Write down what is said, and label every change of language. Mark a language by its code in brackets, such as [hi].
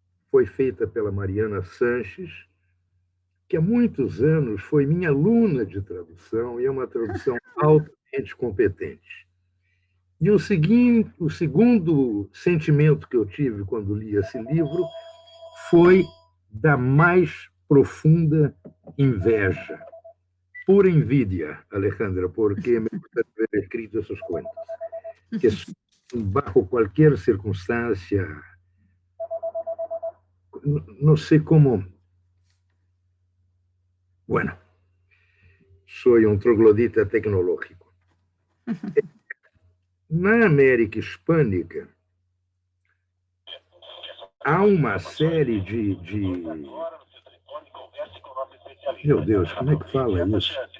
[pt] Foi feita pela Mariana Sanches, que há muitos anos foi minha aluna de tradução e é uma tradução altamente competente. E o segundo sentimento que eu tive quando li esse livro foi da mais profunda inveja. [es] Pura envidia, Alejandra, porque me gusta haber escrito esos cuentos, que bajo cualquier circunstancia, no sé cómo. Bueno, soy un troglodita tecnológico. [pt] na América Hispânica, há uma série de... Meu Deus, como é que fala isso?